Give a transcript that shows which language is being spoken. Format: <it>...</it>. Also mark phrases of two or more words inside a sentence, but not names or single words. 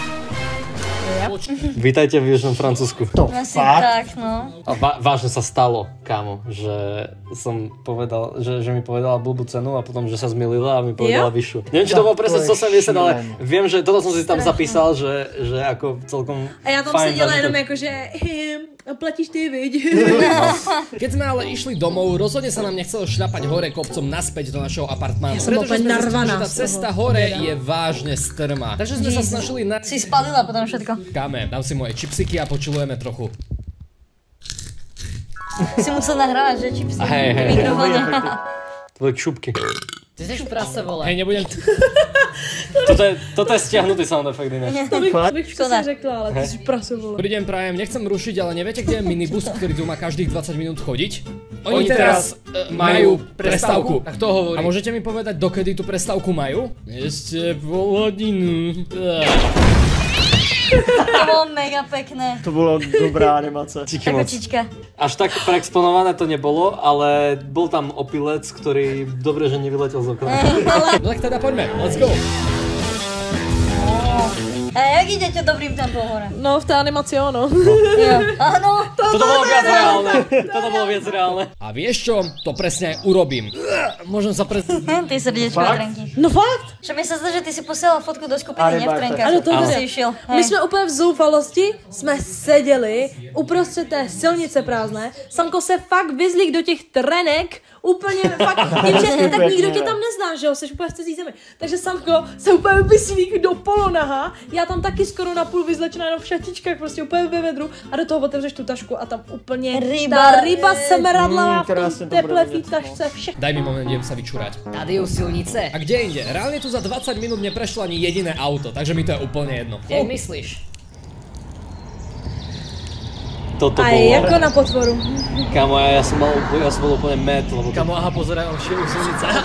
<sk>Vítajte v Južnom Francúzsku. Asi tak, no. A vážne sa stalo, kámo, že som povedal, že mi povedala blbú cenu a potom, že sa zmilila a mi povedala vyššiu. Neviem, či to bolo presne 170, ale viem, že toto som si tam zapísal, že ako celkom</sk> <cs>a já tam seděla jenom jako, že platíš ty, viď?</cs> <sk>Keď sme ale išli domov, rozhodne sa nám nechcelo šľapať hore kopcom naspäť do našeho apartmánu. Ja som úplne narvaná. Že tá cesta hore je vážne strmá. Takže sme sa snažili na... Si spalila potom všetko. Káme, dám si moje čipsiky a počulujeme trochu. Si musel nahrávať, že čipsy. Hej. Mikrofóne. Tvoje čupky.</sk> <cs>Ty seš prase, vole.</cs> <sk>Hej, nebudem... Toto je stiahnutý sound effect, iné.</sk> <cs>To bych přesně řekla, ale ty jsi prasovala.</cs> <sk>Dobrý deň, prajem, nechcem rušiť, ale neviete, kde je minibus, ktorý tu má každých 20 minút chodiť? Oni teraz majú prestávku. Tak to hovorí. A môžete mi povedať, dokedy tú prestávku majú? Ešte pol hodinu. To bolo mega pekné.</sk> <cs>To bylo dobrá animace. Díky moc.</cs> <sk>Kočička. Až tak preexponované to nebolo, ale bol tam opilec, ktorý dobre, že nevyletel z okna. No tak teda poďme,</sk> <en>let's go.</en> <sk>A jak idete dobrým tempom hore?</sk> <cs>No, v té animaci ono. Jo. Áno.</cs> <sk>Toto bolo viac reálne. Toto bolo viac reálne. A vieš čo? To presne aj urobím. Môžem sa Ty srdiečko trenky. No fakt? Že mi sa zdá, že ty si posielal fotku do skupiny, ne v trenkách.</sk> <cs>Ano, to</cs> <sk>si išiel.</sk> <cs>My jsme úplně v zoufalosti, jsme seděli uprostřed té silnice prázdné. Samko se fakt vyzlík do těch trenek, úplně fakt, tím, že tak nikdo tě tam nezná, že jo, jsi úplně v cizí zemi. Takže Samko se úplně vyslík do polonaha, já tam taky skoro na půl vyzlečená jenom v šatičkách, prostě úplně ve vedru a do toho otevřeš tu tašku a tam úplně ta ryba semeradla v tom teple v tašce, všechno.</cs> <sk>Daj mi moment, idem sa vyčúrať.</sk> <cs>Tady u silnice.</cs> <sk>A kde inde? Reálne tu za 20 minút neprešlo ani jediné auto, takže mi to je úplne jedno.</sk> <cs>Jak myslíš?</cs> <sk>Toto A bolo.</sk> <cs>jako na potvoru.</cs> <sk>Kámo, ja som bol úplne mad, lebo Kamo, aha, pozeraj, on šiel silnice.</sk>